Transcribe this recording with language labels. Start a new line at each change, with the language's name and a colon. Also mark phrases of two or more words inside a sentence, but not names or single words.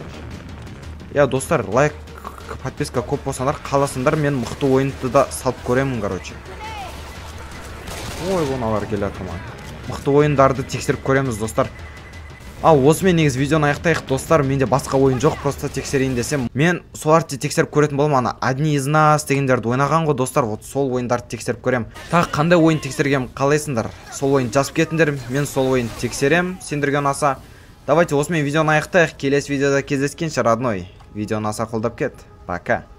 Kazakh: Достар,
Russian: лайк, подписка
Kazakh: көп болсаңдар, қаласыңдар, мен мықты ойынды да салып көремін, короче. Ой, оналар келер таман. Мықты ойындарды тексеріп көреміз, достар. Осымен негіз видеоны аяқтайық, достар. Менде басқа ойын жоқ, просто тексерейін десем. Мен соларды тексеріп көретін болам, ана
Russian: одни из нас
Kazakh: дегендерді ойнаған ғой, достар. Вот сол ойындарды тексеріп көрем. Тағы қандай ойын тексергем қалайсыңдар? Сол ойын жазып кетіңдер, мен сол ойын тексерем, сендерге ұнаса. Давайте осымен видеоны аяқтайық. Келесі видеода кездескенше, родной. Видеоны аса қолдап кет. Пока.